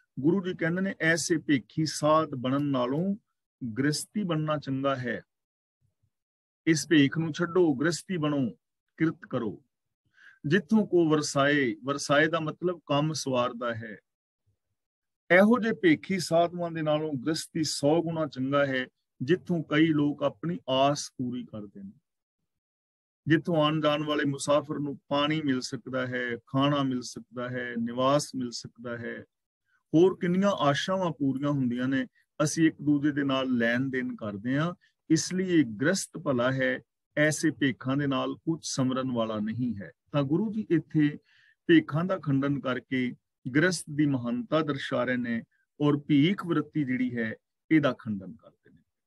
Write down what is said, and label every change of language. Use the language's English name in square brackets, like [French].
[Punjabi] ਗੁਰੂ ਜੀ ਕਹਿੰਦੇ ਨੇ ਐਸੇ ਭੇਖੀ ਸਾਧ ਬਣਨ ਨਾਲੋਂ ਗ੍ਰਸਤੀ ਬਣਨਾ ਚੰਗਾ ਹੈ। ਇਸ ਭੇਖ ਨੂੰ ਛੱਡੋ, ਗ੍ਰਸਤੀ ਬਣੋ, ਕਿਰਤ ਕਰੋ। ਜਿੱਥੋਂ ਕੋ ਵਰਸਾਏ, ਵਰਸਾਏ ਦਾ ਮਤਲਬ ਕੰਮ ਸਵਾਰਦਾ ਹੈ। ਇਹੋ ਜਿਹੇ ਭੇਖੀ ਸਾਧੂਆਂ ਦੇ ਨਾਲੋਂ ਗ੍ਰਸਤੀ 100 ਗੁਣਾ ਚੰਗਾ ਹੈ, [Hindi] जिथों कई लोग अपनी आस पूरी करते हैं, जिथों आने जाने वाले मुसाफिर ਨੂੰ पानी मिल सकता है, खाना मिल सकता है, निवास मिल सकता है, [Punjabi] ਹੋਰ ਕਿੰਨੀਆਂ ਆਸ਼ਾਵਾਂ ਪੂਰੀਆਂ ਹੁੰਦੀਆਂ ਨੇ। ਅਸੀਂ ਇੱਕ ਦੂਜੇ ਦੇ ਨਾਲ ਲੈਣ ਦੇਣ ਕਰਦੇ ਹਾਂ, ਇਸ ਲਈ ਇਹ ਗ੍ਰਸਤ ਭਲਾ ਹੈ, ਐਸੇ ਭੇਖਾਂ ਦੇ ਨਾਲ ਕੁਝ ਸਮਰਨ ਵਾਲਾ ਨਹੀਂ ਹੈ। ਤਾਂ ਗੁਰੂ ਜੀ ਇੱਥੇ ਭੇਖਾਂ ਦਾ ਖੰਡਨ ਕਰਕੇ ਗ੍ਰਸਤ ਦੀ ਮਹਾਨਤਾ ਦਰਸਾ ਰਹੇ ਨੇ ਔਰ ਭੀਖ ਵਰਤੀ ਜਿਹੜੀ ਹੈ ਇਹਦਾ ਖੰਡਨ ਕਰਦੇ ਨੇ।